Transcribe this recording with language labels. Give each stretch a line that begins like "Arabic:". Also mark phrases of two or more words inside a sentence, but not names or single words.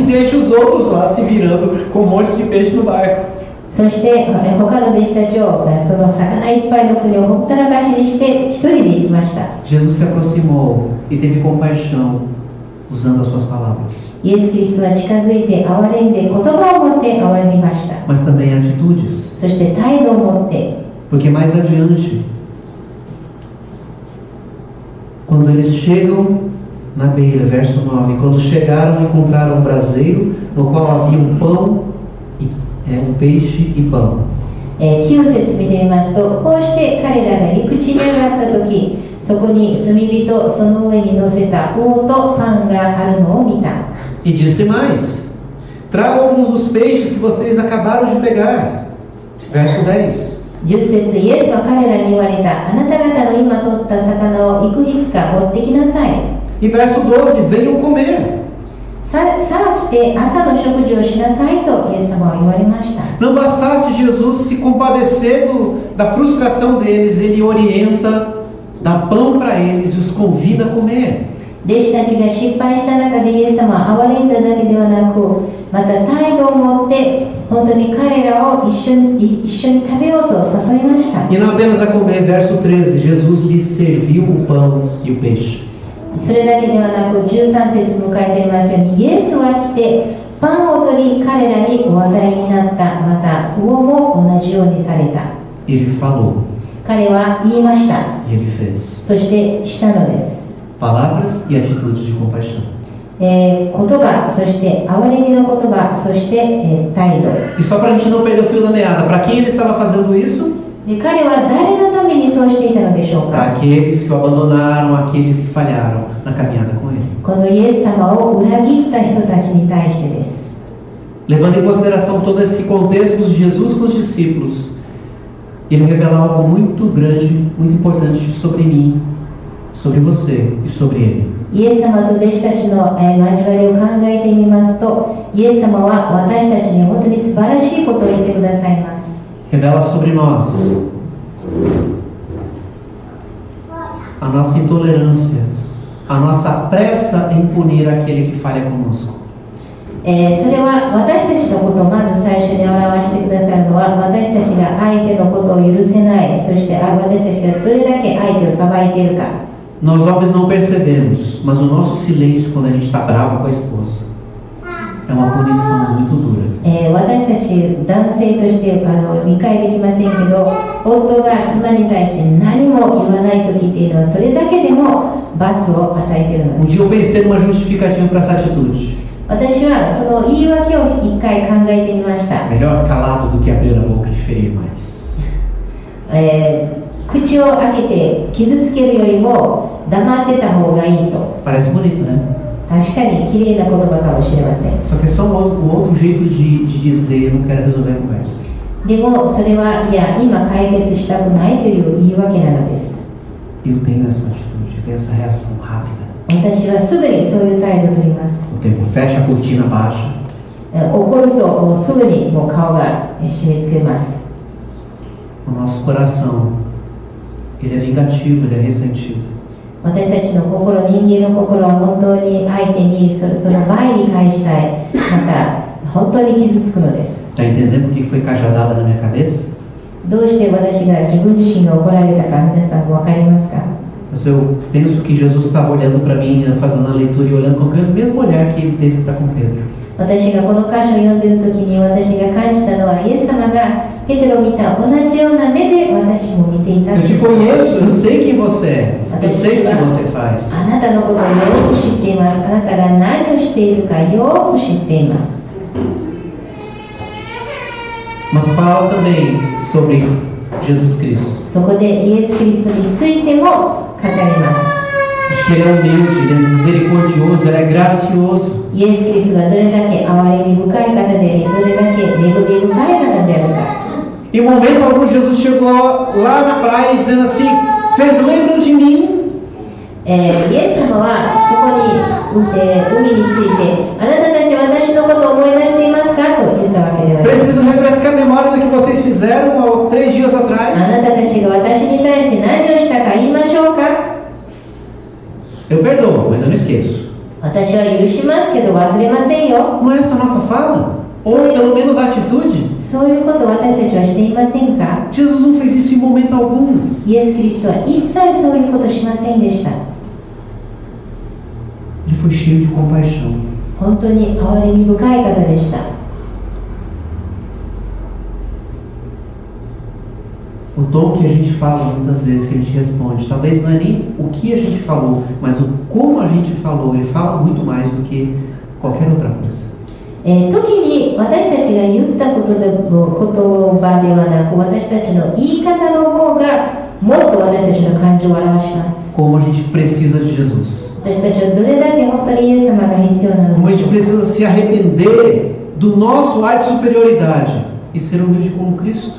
Portuguese: E deixa os outros lá se virando com um monte de peixe no barco.
Japanese: そして他の弟子たちをその魚いっぱいの船をほったらかしにして一人で行きました。
Portuguese: Jesus se aproximou e teve compaixão usando as suas palavras,
Japanese: イエス・キリストは近づいて憐れんで言葉を持って憐れみました。
Portuguese: mas também atitudes.
Japanese: そして態度を持って、
Portuguese: Porque mais adiante, quando eles chegam na beira, verso 9, quando chegaram, encontraram um braseiro no qual havia um pão, um peixe e pão.
Japanese: 9 節見てみますと、こうして彼らが陸地に上がった時、そこに炭火とその上に乗せた魚とパンがあるのを見た。
Portuguese: E disse mais: tragam alguns dos peixes que vocês acabaram de pegar. Verso 10.
Japanese: 10 節イエスは彼らに言われた。あなた方の今取った魚をいくひくか持ってきなさい。
Portuguese: E verso 12: venham comer.
Japanese: さあ来て朝の食事をしなさいとイエス様は言われました。
Portuguese: Não bastasse Jesus se compadecer da frustração deles, ele orienta, dá pão para eles e os convida a comer.
Japanese: 弟子たちが失敗した中でイエス様は憐れんだだけではなく、また態度を持って本当に彼らを一緒に食べようと誘いました。
Portuguese: E não apenas a comer, verso 13: Jesus lhes serviu o pão e o peixe.
Japanese: それだけではなく13節に書いてありますように、イエスは来てパンを取り彼らにお与えになった。また魚も同じようにされた。
Portuguese: Ele falou
Japanese: 彼は言いました。
Portuguese: e ele fez.
Japanese: そしてしたのです。
Portuguese: Palavras e atitudes de compaixão.
Japanese: 言葉、そして憐れみの言葉、そして、態度。
Portuguese: E só para a gente não perder o fio da meada, para quem ele estava fazendo isso?
Japanese: で彼は誰のためにそうしていたのでしょう
Portuguese: Para
Japanese: か。
Portuguese: aqueles que o abandonaram, aqueles que falharam na caminhada com ele.
Japanese: このイエス様を裏切った人たちに対してです。
Portuguese: Levando em consideração todo esse contexto de Jesus com os discípulos, ele revela algo muito grande, muito importante sobre mim, sobre você e sobre ele.
Japanese: イエス様と弟子たちの交わりを考えてみますと、イエス様は私たちに本当に素晴らしいことを言ってくださいます。
Portuguese: Revela sobre nós a nossa intolerância, a nossa pressa em punir aquele que falha conosco.
Japanese: それは私たちのことをまず最初に表してくださるのは、私たちが相手のことを許せない、そして私たちがどれだけ相手を裁いているか。
Portuguese: Nós homens não percebemos, mas o nosso silêncio quando a gente está bravo com a esposa é uma punição muito dura.
Japanese: 私たち男性として理解できませんけど、夫が妻に対して何も言わない時っていうのはそれだけでも罰を与えているのです。
Portuguese: dia eu pensei numa justificativa para essa atitude.
Japanese: 私はその言い訳を一回考えてみました。
Portuguese: Melhor calado do que abrir a boca e ferir mais.
Japanese: 口を開けて傷つけるよりも黙ってた方がいいと。
Portuguese: Parece bonito, né?
Japanese: 確かに綺麗な言葉かもしれません。
Portuguese: Só que é só um outro jeito de dizer, não quero resolver a conversa.
Japanese: でもそれはいや今解決したくないという言い訳なのです。
Portuguese: Eu tenho essa atitude, eu tenho essa reação rápida.
Japanese: 私はすぐにそういう態度を取ります。
Portuguese: O tempo fecha a cortina, baixa.
Japanese: 怒るともうすぐにもう顔が締め付けます。
Portuguese: o nosso coração, ele é vingativo, ele é ressentido.
Japanese: 私たちの心、人間の心は本当に相手にその倍に返したい。また本当に傷つくのです。
Portuguese: Está entendendo por que foi cajadada na minha cabeça?
Japanese: どうして私が自分自身が怒られたか皆さん分かりますか？
Portuguese: Mas eu penso que Jesus estava olhando para mim, fazendo a leitura e olhando com aquele mesmo olhar que ele teve para com Pedro.
Japanese: 私がこの箇所を読んでいる時に私が感じたのはイエス様がペテロを見た同じような目で私も見ていた。
Portuguese: Eu te conheço, eu sei quem você é, eu sei o que você faz.
Japanese: あなたのことをよく知っています。あなたが何をしているかよく知っています。
Portuguese: Mas fala também sobre Jesus Cristo.
Japanese: そこでイエス・キリストについても語ります。
Portuguese: Diz que ele é humilde, ele é misericordioso, ele é gracioso.
Japanese: イエス・キリストがどれだけ憐れみ深い方であり、どれだけ恵み深い方であるか。
Portuguese: Em momento algum, Jesus chegou lá na praia dizendo assim: vocês lembram de mim?
Japanese: イエス様はそこに、海について、あなたたちは私のことを思い出していますかと言ったわけではない。
Portuguese: Preciso refrescar a memória do que vocês fizeram há 3 dias
Japanese: あ
Portuguese: atrás.
Japanese: なたたちが私に対して何をしたか言いましょうか。
Portuguese: Eu perdoo, mas eu não esqueço.
Japanese: 私は許しますけど忘れませんよ。
Portuguese: Não é essa a nossa fala? Ou pelo menos a atitude?
Japanese: そういうことを私たちはしていませんか？
Portuguese: Jesus não fez isso em momento algum.
Japanese: イエス・キリストは一切そういうことをしませんでした。
Portuguese: Ele foi cheio de compaixão.
Japanese: 本当に憐れみ深い方でした。
Portuguese: O tom que a gente fala muitas vezes, que a gente responde, talvez não é nem o que a gente falou, mas o como a gente falou. Ele fala muito mais do que qualquer outra coisa.
Japanese: 時に私たちが言った言葉ではなく、私たちの言い方の方がもっと私たちの感情を表します。
Portuguese: Como a gente precisa de Jesus.
Japanese: 私たちはどれだけ本当にイエス様が必要なの
Portuguese: Como a
Japanese: でし
Portuguese: gente
Japanese: ょうか。
Portuguese: precisa se arrepender do nosso ar de superioridade e ser humilde como Cristo.